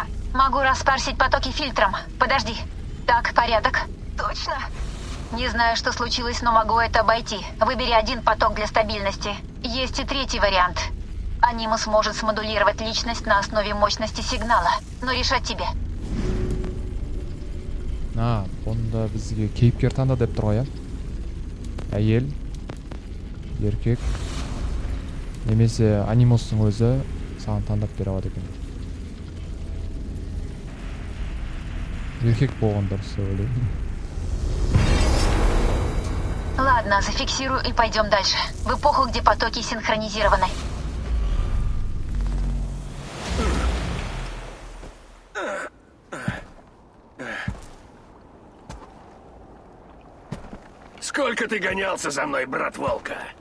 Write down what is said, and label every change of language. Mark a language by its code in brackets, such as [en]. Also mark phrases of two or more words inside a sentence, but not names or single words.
[ru] Могу распарсить потоки фильтром. Подожди. Так, порядок. Точно? Не знаю, что случилось, но могу это обойти. Выбери один поток для стабильности. Есть и третий вариант. Анимус может смодулировать личность на основе мощности сигнала. Но решать тебе. [kk] Онда бізге кейіпкер таңда деп тұр ғой, иә? Әйел, еркек, немесе анимустың өзі саған таңдап бере алады екен. Еркек болған дұрыс деп ойлаймын. [ru] Ладно, зафиксирую и пойдем дальше. В эпоху, где потоки синхронизированы. Сколько ты гонялся за мной, брат Волка?